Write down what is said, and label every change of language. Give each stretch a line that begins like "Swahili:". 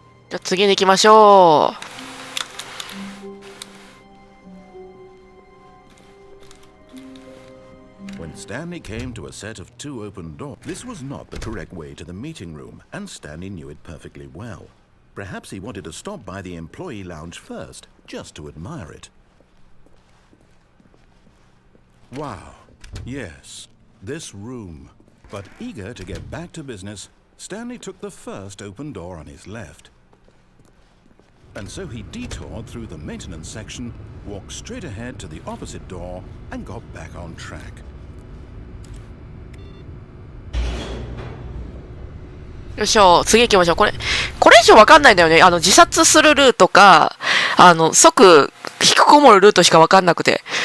Japanese: じゃあ次に行きましょう。
English: When Stanley came to a set of two open doors, this was not the correct way to the meeting room, and Stanley knew it perfectly well. Perhaps he wanted to stop by the employee lounge first, just to admire it. Wow, yes, this room. But eager to get back to business, Stanley took the first open door on his left. And so he detoured through the maintenance section, walked straight ahead to the opposite door, and got back on track.
Japanese: よいしょ、次行きましょう。これ以上わかんないんだよね。自殺するルートか、即、引きこもるルートしかわかんなくて。